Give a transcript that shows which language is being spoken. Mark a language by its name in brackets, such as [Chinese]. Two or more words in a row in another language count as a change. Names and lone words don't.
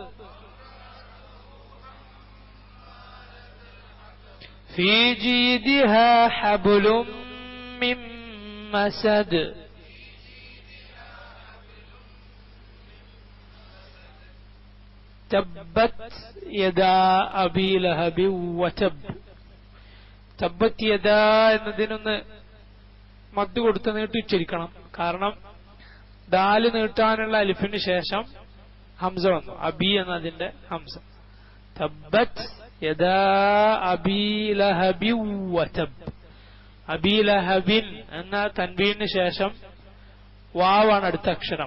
[Arabic] في جيدها حبل من مسد تبت يدا أبي لهب وتب. تبت يدا [Malayalam] എന്നതിനൊന്ന് മദ്ദ് കൊടുത്ത് നീട്ടി ഉച്ചരിക്കണം. കാരണം ദാല് നീട്ടാനുള്ള അലിഫിന് ശേഷം ഹംസ വന്നു. അബി എന്നതിന്റെ ഹംസ. [Arabic] تبت يدا أبي لهب وتب. [Malayalam] അബീ ലഹബിൻ എന്ന തൻവീന് ശേഷം വാവാണ് അടുത്ത അക്ഷരം.